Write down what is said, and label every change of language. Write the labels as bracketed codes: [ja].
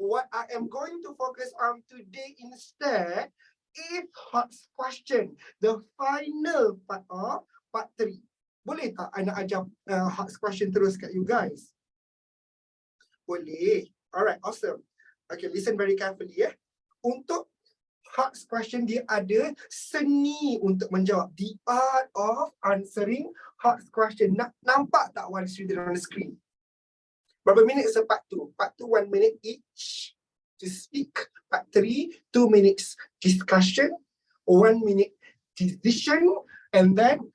[en] What I am going to focus on today instead is hot question, the final part of part 3. [ms] Boleh tak I nak ajar hot question terus kat you guys? Boleh. [en] Alright, awesome. Okay, listen very carefully ya. [ms] Untuk hot question dia ada seni untuk menjawab. [en] The art of answering hot question. [ms] Nampak tak [en] one student on the screen? [ms] Berapa minit [en] part 2? Part 2, 1 minute each to speak. Part 3, 2 minutes discussion, 1 minute decision, and then